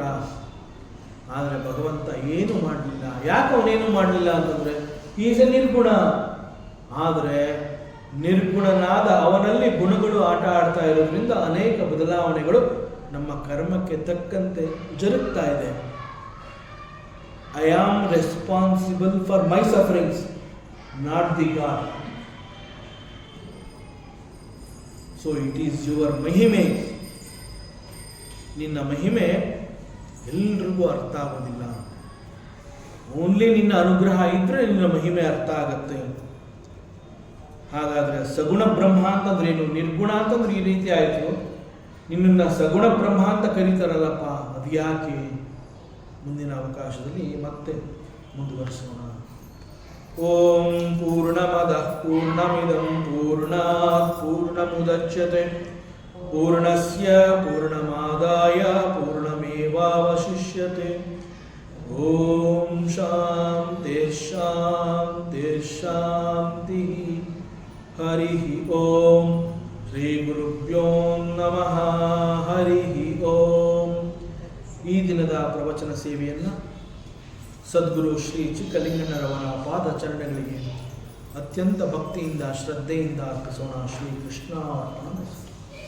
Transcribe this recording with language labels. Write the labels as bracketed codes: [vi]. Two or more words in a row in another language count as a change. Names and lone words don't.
[kn] ಆದರೆ ಭಗವಂತ ಏನು ಮಾಡಲಿಲ್ಲ. ಯಾಕೆ ಅವನೇನು ಮಾಡಲಿಲ್ಲ ಅಂತಂದರೆ [en] is a [kn] ನಿರ್ಗುಣ. ಆದರೆ ನಿರ್ಗುಣನಾದ ಅವನಲ್ಲಿ ಗುಣಗಳು ಆಟ ಆಡ್ತಾ ಇರೋದ್ರಿಂದ ಅನೇಕ ಬದಲಾವಣೆಗಳು ನಮ್ಮ ಕರ್ಮಕ್ಕೆ ತಕ್ಕಂತೆ ಜರುಗ್ತಾ ಇದೆ. [en] I am responsible for my sufferings, not the God. so it is your ಮಹಿಮೆ. [kn] ನಿನ್ನ ಮಹಿಮೆ ಎಲ್ರಿಗೂ ಅರ್ಥ ಆಗೋದಿಲ್ಲ. ಓನ್ಲಿ ನಿನ್ನ ಅನುಗ್ರಹ ಇದ್ರೆ ನಿನ್ನ ಮಹಿಮೆ ಅರ್ಥ ಆಗತ್ತೆ. ಹಾಗಾದ್ರೆ ಸಗುಣ ಬ್ರಹ್ಮ ಅಂತಂದ್ರೆ ಏನು, ನಿರ್ಗುಣ ಅಂತಂದ್ರೆ ಈ ರೀತಿ ಆಯಿತು. ನಿನ್ನನ್ನು ಸಗುಣ ಬ್ರಹ್ಮ ಅಂತ ಕರೀತಾರಲ್ಲಪ್ಪ, ಅದು ಯಾಕೆ? ಮುಂದಿನ ಅವಕಾಶದಲ್ಲಿ ಮತ್ತೆ ಮುಂದುವರಿಸೋಣ. [sa] ಓಂ ಪೂರ್ಣಮದಃ ಪೂರ್ಣಮಿದಂ ಪೂರ್ಣಾತ್ ಪೂರ್ಣಮುದಚ್ಯತೆ ಪೂರ್ಣಸ್ಯ ಪೂರ್ಣಮಾದಾಯ ಪೂರ್ಣಮೇವಾವಶಿಷ್ಯತೆ. ಓಂ ಶಾಂತಿ ಶಾಂತಿ ಶಾಂತಿ. ಹರಿ ಓಂ. ಶ್ರೀ ಗುರುಭ್ಯೋ ನಮಃ. ಹರಿ ಓಂ. [kn] ಈ ದಿನದ ಪ್ರವಚನ ಸೇವೆಯನ್ನು ಸದ್ಗುರು ಶ್ರೀ ಚಿಕ್ಕಲಿಂಗಣ್ಣರವರ ಪಾದಚರಣೆಗಳಿಗೆ ಅತ್ಯಂತ ಭಕ್ತಿಯಿಂದ ಶ್ರದ್ಧೆಯಿಂದ ಅರ್ಪಿಸೋಣ. [sa] ಶ್ರೀ ಕೃಷ್ಣ ಅರ್ಪಣ.